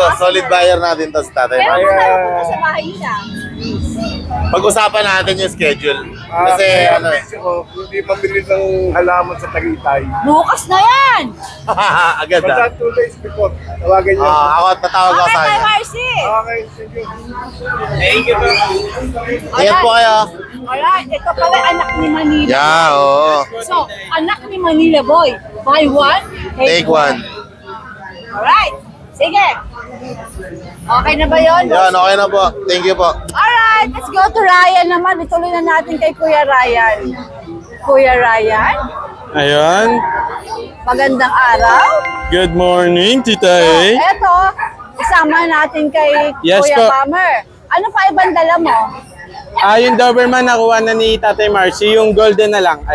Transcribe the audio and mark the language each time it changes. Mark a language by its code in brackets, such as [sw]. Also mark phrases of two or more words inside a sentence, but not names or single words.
[en] Solid buyer [tl] natin to sa tatay. Pero kung tayo pupunta sa bahay nila. Pag-usapan natin yung schedule. Kasi ano eh. Bisyo ko, hindi mabili ng halaman sa Tagaytay. Bukas na yan! Agad Basta 2 days before, tawagan niyo. Ako tatawag ako Okay, sa Tay kanya. Marcy! [en] Okay, thank you. Thank you po. [tl] Ingat po kayo. Alright, ito pala anak ni Manila. Yeah, oo. So, anak ni Manila Boy. [en] Buy one, Take one. [tl] Alright, sige. Okay na ba yun? Yan, okay na po. [en] Thank you po. Alright, let's go to Ryan naman. [tl] Ituloy na natin kay Kuya Ryan. Kuya Ryan, Ayun. magandang araw. [en] Good morning, Tita [tl] So, A. eto, isama natin kay Yes Kuya po. Palmer. Ano pa ibang dala mo? Yung Doberman nakuha na ni Tatay Marcy, yung golden na lang.